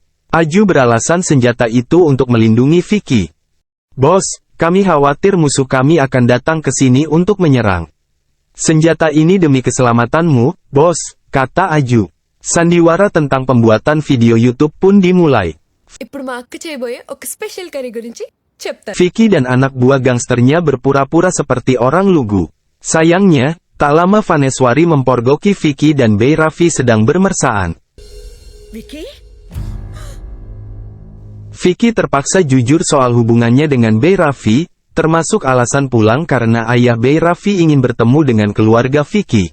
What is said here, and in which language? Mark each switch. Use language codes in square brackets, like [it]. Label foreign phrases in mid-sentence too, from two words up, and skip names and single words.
[id] Aju beralasan senjata itu untuk melindungi Vicky. "Bos, kami khawatir musuh kami akan datang ke sini untuk menyerang. Senjata ini demi keselamatanmu, bos," kata Aju. Sandiwara tentang pembuatan video YouTube pun dimulai. [te] ఇప్పుడు మా అక్క చేయబోయే ఒక [en] special curry [te] గురించి [id] Vicky dan anak buah gangsternya berpura-pura seperti orang lugu. Sayangnya, tak lama Vaneswari mempergoki Vicky dan Bei Raffi sedang bermesraan. Vicky terpaksa jujur soal hubungannya dengan Bei Raffi, termasuk alasan pulang karena ayah Bei Raffi ingin bertemu dengan keluarga Vicky.